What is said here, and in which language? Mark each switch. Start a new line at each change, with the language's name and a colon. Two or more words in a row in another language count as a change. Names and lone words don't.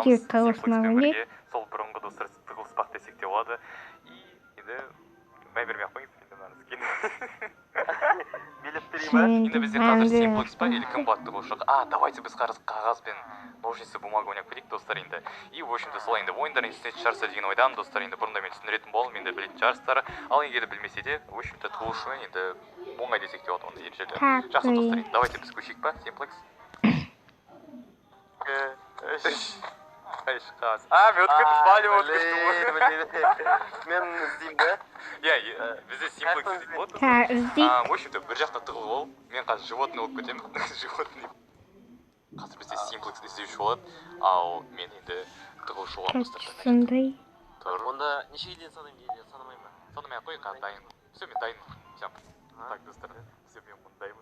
Kazakh: Тығылыспақ ойнайды. Сол бұрынғы достар тығылыспақ десек те болады. Енді бай бермей-ақ қойыңыз, енді мынаны кейін. Билеп берейін ба? Енді бізде қазір симплекс па или комбат тығылышық? Давайте біз қағаз бен
Russian: ножницы бумага
Kazakh: ойнап кетейік, достар енді.
Russian: И в общем-то
Kazakh: солай енді ойындар институт шығарса деген ойдамын, достар. Енді бұрында мен түсіндіретін болдым, енді білетін шығарсыздар. Ал егер білмесе де,
Russian: в общем-то
Kazakh: тығылышы енді оңай десек те болады оны ережелі. Жақсы достар, енді давайте біз көшейік па, симплекс. Мен іздеймін бе? Бізде симплекс іздейді болады.
Russian: В общем-то
Kazakh: бір жақта тығылып ол, мен қазір животный болып кетемін. Қазір бізде симплекс іздеуші болады, ал мен енді тығылышы боламын достар. Онда нешеге дейін санаймын дейді, санамаймын ба? Санамай-ақ қой, қазір дайын. Все, мен дайынмын. Так, достар, все, мен мұндаймын.